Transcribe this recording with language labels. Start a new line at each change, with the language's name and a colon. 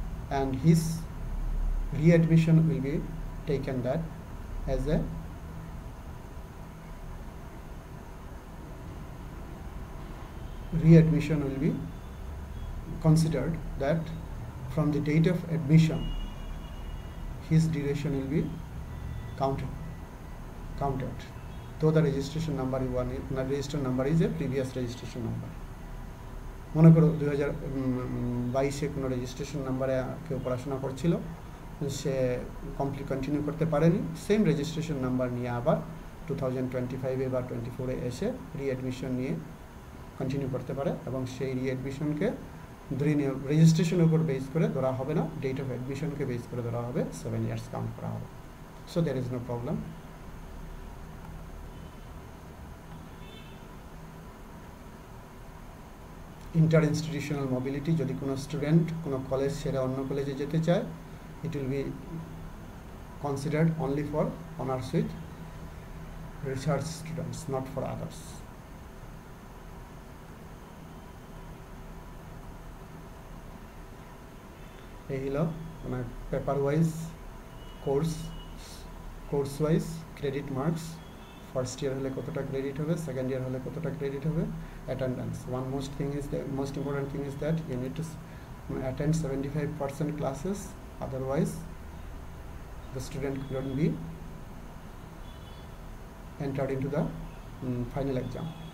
English: And his readmission will be taken that as a readmission will be considered that from the date of admission his duration will be counted, though the registration number is one, register number is a previous registration number.
Bangla: মনে করো 2022 কোনো registration নাম্বারে কেউ পড়াশোনা করছিল, সে continue করতে পারেনি, same registration number নিয়ে আবার 2025-এ বা 24-এ এসে রিঅ্যাডমিশন নিয়ে কন্টিনিউ করতে পারে, এবং সেই রিঅ্যাডমিশনকে ধরে নিয়ে রেজিস্ট্রেশনের উপর বেস করে ধরা হবে না, ডেট অফ অ্যাডমিশনকে বেস করে ধরা হবে, 7 ইয়ার্স কাউন্ট করা হবে।
English: So there is no problem. Inter institutional mobility,
Bangla: যদি কোনো স্টুডেন্ট কোনো কলেজ ছেড়ে অন্য কলেজে যেতে চায়,
English: it will be considered only for honors with research students, not for others.
Bangla: এই হলো মানে paper wise course wise credit marks. First year হলে কতটা ক্রেডিট হবে, সেকেন্ড ইয়ার হলে কতটা ক্রেডিট হবে, attendance.
English: One most important thing is that you need to attend 75% classes, otherwise the student couldn't be entered into the final exam.